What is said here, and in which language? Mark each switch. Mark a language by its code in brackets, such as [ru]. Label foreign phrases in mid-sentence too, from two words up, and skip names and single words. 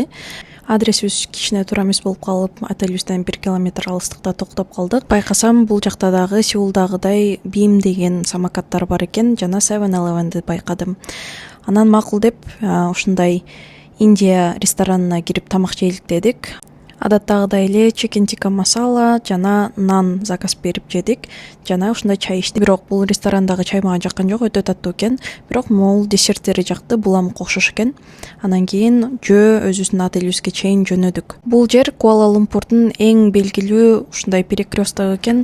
[ky] Адресибиз кичине туура эмес болуп калып, отелибизден 1 километр алыстыкта токтоп калдык. Байкасам, бул жакта дагы Сеулдагыдай Beam деген самокаттар бар экен, жана 7-Eleven'ди байкадым. Анан макул деп, ушундай Индия ресторанына кирип тамак жейлик дедик. Адаттагыдай эле [en] chicken tikka masala [ky] жана нан заказ берип жедик, жана ушундай чай ичтик. Бирок бул ресторандагы чай мага жаккан жок, өтө таттуу экен. Бирок могул десерттери жакты, буламык окшош экен. Анан кийин өзүбүздүн отелибизге чейин жөнөдүк. Бул жер Куала-Лумпурдун эң белгилүү ушундай перекресток экен.